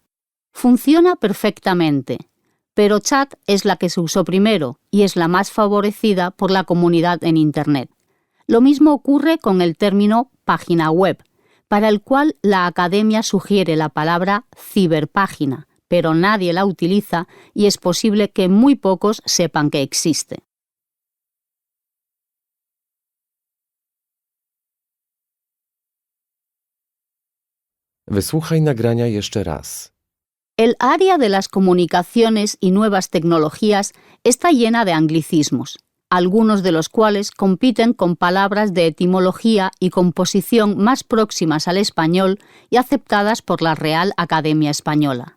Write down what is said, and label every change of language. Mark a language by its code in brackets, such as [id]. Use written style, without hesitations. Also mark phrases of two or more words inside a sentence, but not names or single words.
[es] Funciona perfectamente, pero chat es la que se usó primero y es la más favorecida por la comunidad en Internet. Lo mismo ocurre con el término página web, para el cual la Academia sugiere la palabra ciberpágina, pero nadie la utiliza y es posible que muy pocos sepan que existe. [pl] Wysłuchaj nagrania jeszcze raz. [es] El área de las comunicaciones y nuevas tecnologías está llena de anglicismos, algunos de los cuales compiten con palabras de etimología y composición más próximas al español y aceptadas por la Real Academia Española.